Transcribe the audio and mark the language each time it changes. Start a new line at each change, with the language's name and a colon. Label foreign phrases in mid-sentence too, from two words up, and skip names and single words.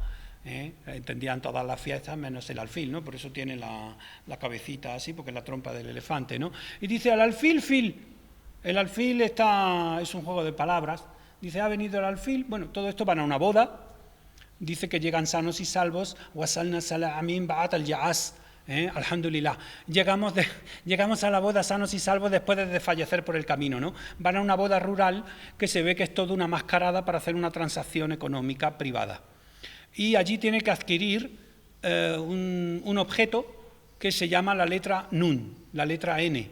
Spanish: Entendían todas las fiestas menos el alfil, ¿no? Por eso tiene la cabecita así, porque es la trompa del elefante, ¿no? Y dice al alfil, fil. El alfil es un juego de palabras. Dice, ha venido el alfil. Bueno, todo esto van a una boda. Dice que llegan sanos y salvos.
Arabic: وصلنا سالمين بعد اليأس.
Spanish: Alhamdulillah. Llegamos a la boda sanos y salvos después de desfallecer por el camino, ¿no? Van a una boda rural que se ve que es toda una mascarada para hacer una transacción económica privada. Y allí tiene que adquirir un objeto que se llama la letra Nun, la letra N.